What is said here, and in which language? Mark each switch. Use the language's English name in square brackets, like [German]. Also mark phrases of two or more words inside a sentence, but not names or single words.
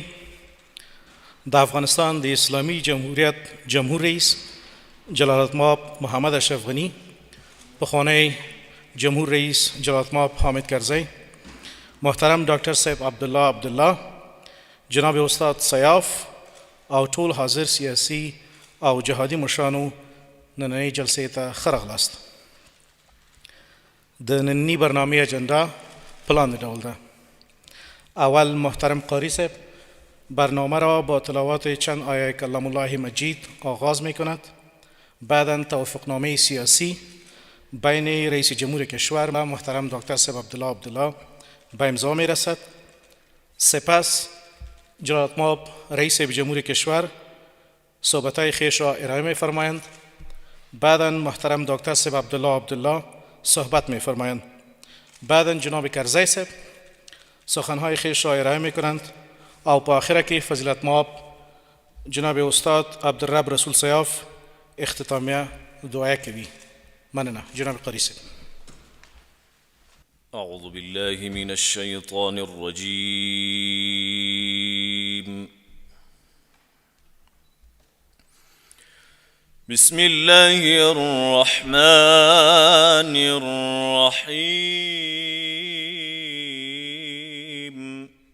[Pashto] د افغانستان د اسلامی جمهوریت جمهور رئیس جلالت المآب محمد اشرف غنی، پخوانی جمهور رئیس جلالت المآب حامد کرزی، محترم ډاکټر صاحب عبدالله، جناب استاد سیاف او ټول حاضر سیاسي او جهادي مشرانو، نننۍ جلسې ته ښه راغلاست. د نننۍ برنامې اجنډا په لاندې ډول ده. [Persian] اول محترم قاری صاحب برنامه را با تلاوت چند آیه کلام الله مجید آغاز می کند. بعدا توافقنامه سیاسی بین رئیس جمهور کشور و محترم دکتر صاحب عبدالله به امضا می رسد. سپس جلالت المآب رئیس جمهور کشور صحبتهای خویش را ارائه می فرمایند. بعدا محترم دکتر صاحب عبدالله صحبت می فرمایند. بعدا جناب کرزی صاحب سخنهای خویش را ارائه می کنند [Pashto] او په آخره کې فضیلت مآب جناب استاد عبدالرب رسول سیاف اختتامیه دعا کوي. مننه. جناب قاری صاحب. [Arabic] أعوذ بالله من الشيطان الرجيم. بسم الله الرحمن الرحيم.